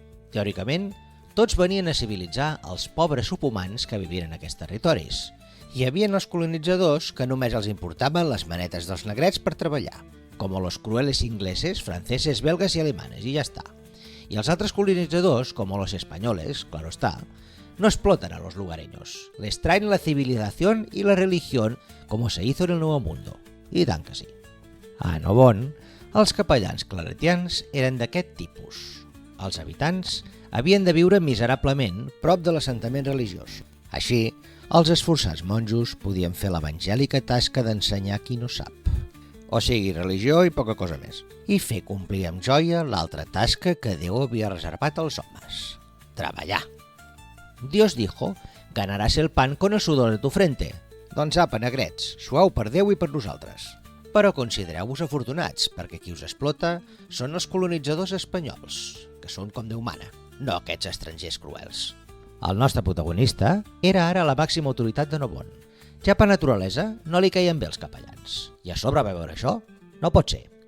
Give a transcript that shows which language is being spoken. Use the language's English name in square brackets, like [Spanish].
[Catalan] Teòricament, tots venien a civilitzar els pobres subhumans que vivien en aquests territoris. Hi havia els colonitzadors que només els importaven les manetes dels negrets per treballar, com [Spanish] los crueles ingleses, franceses, belgas [Catalan] i alemanes, i ja està. I els altres colonitzadors, com [Spanish] los espanyoles, claro está, no explotan a los lugareños. Les traen la civilización y la religión como se hizo en el Nuevo Mundo. [Catalan] I tant que sí. A Nobon, els capellans claretians eren d'aquest tipus. Els habitants havien de viure miserablement prop de l'assentament religiós. Així, els esforçats monjos podien fer l'evangèlica tasca d'ensenyar qui no sap. o sigui, religió i poca cosa més, i fer complir amb joia l'altra tasca que Déu havia reservat als homes: treballar. [Spanish] Dios dijo, ganarás el pan con el sudor de tu frente. [Catalan] Doncs apa, negrets, suau per Déu i per nosaltres. Però considereu-vos afortunats, perquè qui us explota són els colonitzadors espanyols, que són com Déu mana, no aquests estrangers cruels. El nostre protagonista era ara la màxima autoritat de Nobon. Ja per naturalesa no li caien bé els capellans. I a sobre va veure això? No pot ser.